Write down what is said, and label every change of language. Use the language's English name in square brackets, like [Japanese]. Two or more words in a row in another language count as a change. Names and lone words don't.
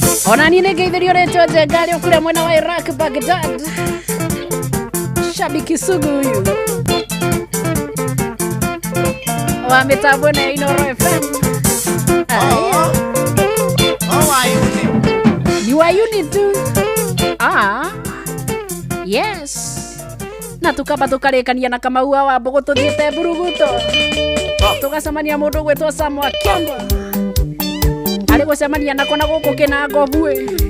[Kikuyu] Ona niĩ nĩ ngeithĩrio rĩtwa Njenga arĩ o kũrĩa mwena wa Iraq, Baghdad. [Swahili] Shabiki sugu huyu. [Kikuyu] Wa mitambo na Inooro F M. Oh, Aya. oh. Oh, wa Uni. Ni wa Uni tu. Ah. Yes. Na tukamba tukarĩkania na Kamau wa Wambugu tuthiĩte Mburuguto. Oh. Tugacemania mũndũ ũgwĩtwo Sam wa Kĩongo. Arĩ gũcemania nako na gũkũ Kĩnango buĩ.